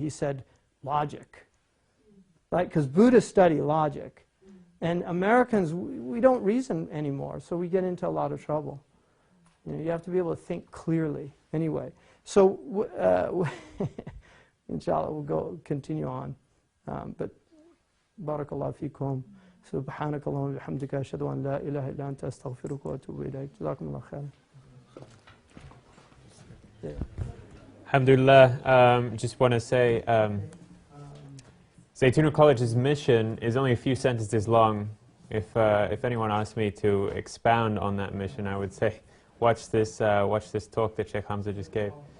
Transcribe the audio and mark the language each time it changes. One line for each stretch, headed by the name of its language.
English: He said, logic, right? Because Buddhists study logic. And Americans, we don't reason anymore, so we get into a lot of trouble. You have to be able to think clearly. Anyway, so inshallah, we'll continue on.
Arabic: But barakallahu fikum. سبحانك اللهم وبحمدك أشهد أن لا إله إلا أنت أستغفرك وأتوب إليك. جزاكم الله خيرا.
English: Alhamdulillah, just want to say, Zaytuna College's mission is only a few sentences long. If anyone asked me to expound on that mission, I would say, watch this talk that Sheikh Hamza just gave.